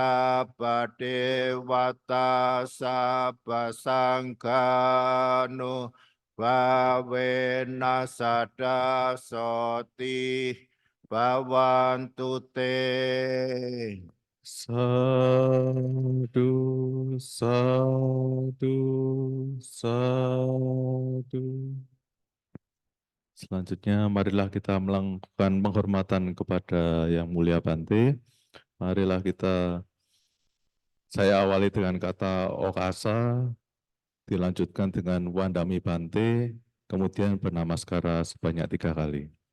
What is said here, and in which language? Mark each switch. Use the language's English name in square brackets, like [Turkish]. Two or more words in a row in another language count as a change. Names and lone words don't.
[Pali] sabadewata sabasangkanu Bawena sada soti bawantu te. Sadu, sadu, sadu. [Indonesian] Selanjutnya, marilah kita melakukan penghormatan kepada Yang Mulia Bante. Marilah saya awali dengan kata Okasa, dilanjutkan dengan [Pali] Wandami Bante, [Indonesian] kemudian bernamaskara sebanyak 3 kali.